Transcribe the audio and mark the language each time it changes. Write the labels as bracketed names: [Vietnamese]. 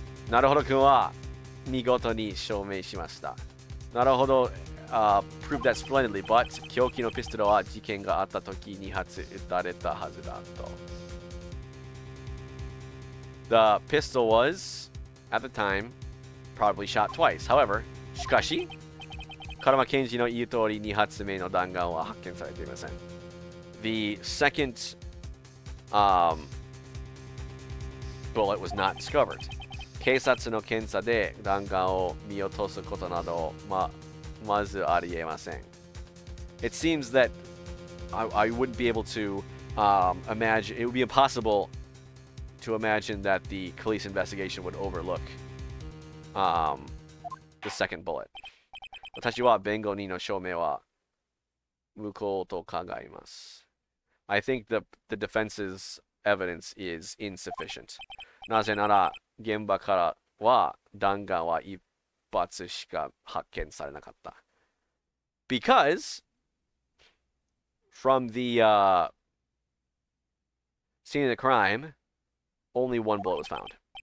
[Japanese] なるほど君は見事に証明しました. なるほど、 [English] proved that splendidly, but [Japanese] 凶器のピストルは事件があった時2発撃たれたはずだと. [English] The pistol was, at the time, probably shot twice. However, [Japanese] しかし、カラマ検事の言う通り2発目の弾丸は発見されていません. [English] The second bullet was not discovered. [Japanese] 警察の検査で弾丸を見落とすことなどまずありえません. [English] It seems that I wouldn't be able to imagine, it would be impossible to imagine that the police investigation would overlook the second bullet. [Japanese] 私は弁護人の証明は無効と考えます. [English] I think the defense's evidence is insufficient. [Japanese] なぜなら現場からは弾丸は一発しか発見されなかった. [English] Because from the scene of the crime, only one bullet was found.